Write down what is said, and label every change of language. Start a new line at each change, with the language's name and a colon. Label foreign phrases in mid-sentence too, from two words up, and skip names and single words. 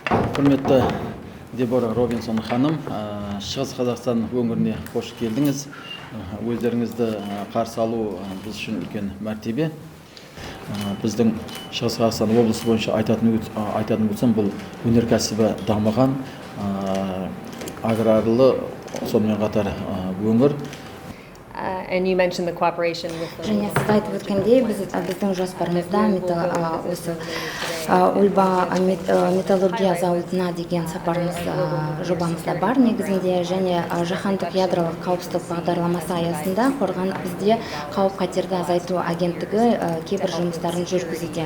Kazakh: Құрметті Дебора Робинсон ханым, Шығыс Қазақстан өңіріне қош келдіңіз. Өздеріңізді қарсы алу біз үшін үлкен мәртебе. Біздің Шығыс Қазақстан облысы бойынша айтатын болсам, бұл өнеркәсібі дамыған, аграрлы, сонымен қатар өңір.
English: And you mentioned the cooperation with the...
Kazakh: Және сіз айтып өткендей, біздің жоспарымызда осы Ульба металлургия зауытына деген сапарымыз жобамызда бар негізінде, және жаһандық ядролық қауіпсіздік бағдарламасы аясында бізде қауіп-қатерді азайту агенттігі кейбір жұмыстарын жүргізуде.